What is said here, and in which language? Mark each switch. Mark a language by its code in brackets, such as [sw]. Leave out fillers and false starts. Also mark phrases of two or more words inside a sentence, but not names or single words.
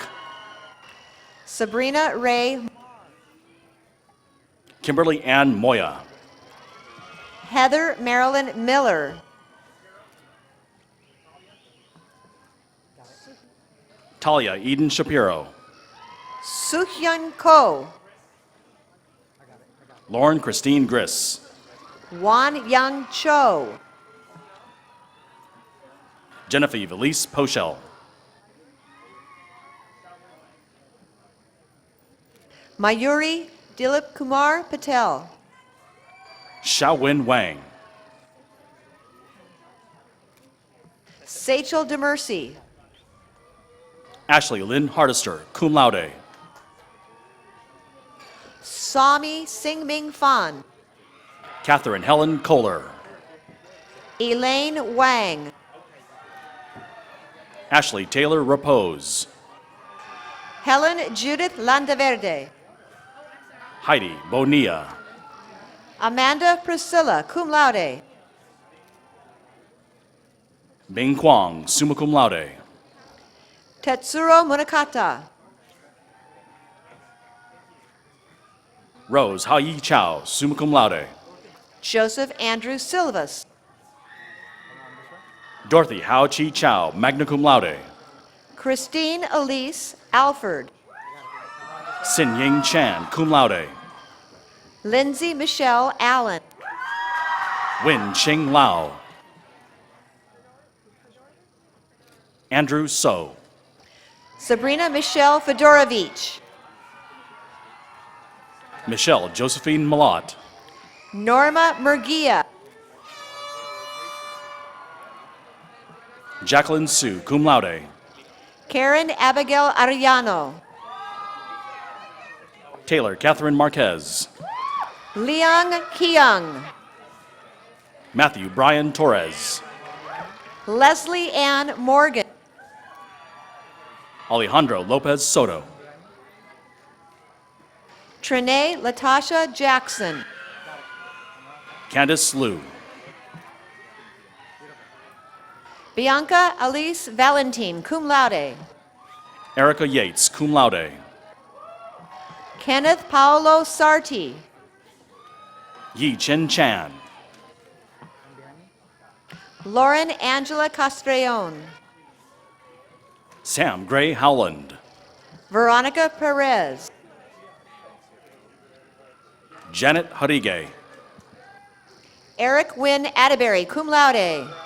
[en] Sabrina Ray. Kimberly Ann Moya. Heather Marilyn Miller. Talia Eden Shapiro. Suhyun Ko. Lauren Christine Griss. Wan Young Cho. Genevieve Elise Poshell. Mayuri Dilip Kumar Patel. Xiaowin Wang. Sachel DeMercy. Ashley Lynn Hardister, [la] cum laude. [en] Sami Singming Fan. Catherine Helen Kohler. Elaine Wang. Ashley Taylor Repose. Helen Judith Landaverde. Heidi Bonilla. Amanda Priscilla, [la] cum laude. [en] Bing Kwang, [la] summa cum laude. [en] Tetsuro Munakata. Rose Ha-Yi Chow, [la] summa cum laude. [en] Joseph Andrew Silvas. Dorothy Hao Chi Chow, [la] magna cum laude. [en] Christine Elise Alford. Sin Ying Chan, [la] cum laude. [en] Lindsay Michelle Allen. Wen Ching Lao. Andrew So. Sabrina Michelle Fedorovich. Michelle Josephine Malott. Norma Murguia. Jacqueline Sue, [la] cum laude. [en] Karen Abigail Arellano. Taylor Catherine Marquez. Liang Kiyoung. Matthew Brian Torres. Leslie Ann Morgan. Alejandro Lopez Soto. Trinae Latasha Jackson. Candice Liu. Bianca Alice Valentine, [la] cum laude. [en] Erica Yates, [la] cum laude. [en] Kenneth Paolo Sarti. Yi Chen Chan. Lauren Angela Castrillon. Sam Gray Howland. Veronica Perez. Janet Harige. Eric Wynn Atterbury, [la] cum laude.